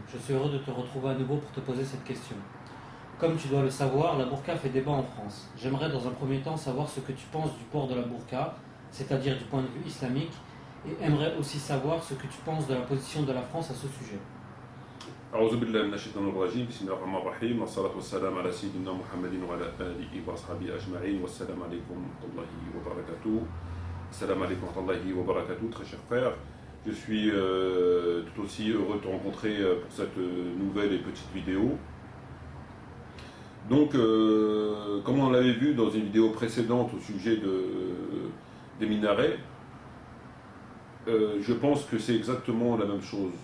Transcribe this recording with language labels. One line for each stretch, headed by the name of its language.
French: Je suis heureux de te retrouver à nouveau pour te poser cette question. Comme tu dois le savoir, la burqa fait débat en France. J'aimerais dans un premier temps savoir ce que tu penses du port de la burqa, c'est-à-dire du point de vue islamique, et aimerais aussi savoir ce que tu penses de la position de la France à ce sujet.
Arabic: أعوذ بالله من الشيطان الرجيم بسم الله الرحمن الرحيم والصلاة والسلام على سيدنا محمد وعلى آله وأصحابه أجمعين والسلام عليكم ورحمة الله وبركاته.
French: Salam alaikum wa rahmatullahi wa barakatuh, très cher frère. Je suis tout aussi heureux de te rencontrer pour cette nouvelle et petite vidéo. Donc, comme on l'avait vu dans une vidéo précédente au sujet des minarets, je pense que c'est exactement la même chose.